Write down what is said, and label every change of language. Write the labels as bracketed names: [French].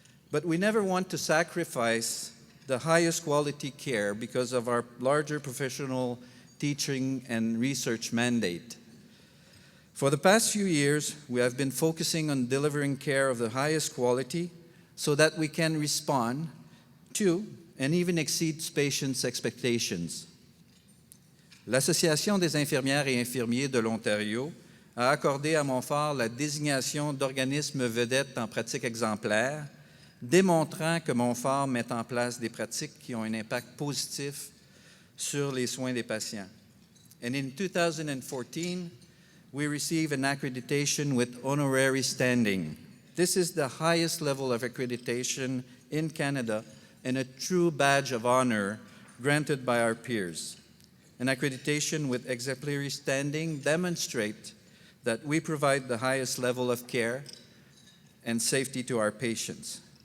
[English] But we never want to sacrifice the highest quality care because of our larger professional teaching and research mandate. For the past few years, we have been focusing on delivering care of the highest quality so that we can respond to and even exceed patients' expectations. [French] L'Association des infirmières et infirmiers de l'Ontario a accordé à Montfort la désignation d'organisme vedette en pratique exemplaire, démontrant que Montfort met en place des pratiques qui ont un impact positif sur les soins des patients. [English] And in 2014, we received an accreditation with honorary standing. This is the highest level of accreditation in Canada and a true badge of honor granted by our peers. An accreditation with exemplary standing demonstrates that we provide the highest level of care and safety to our patients.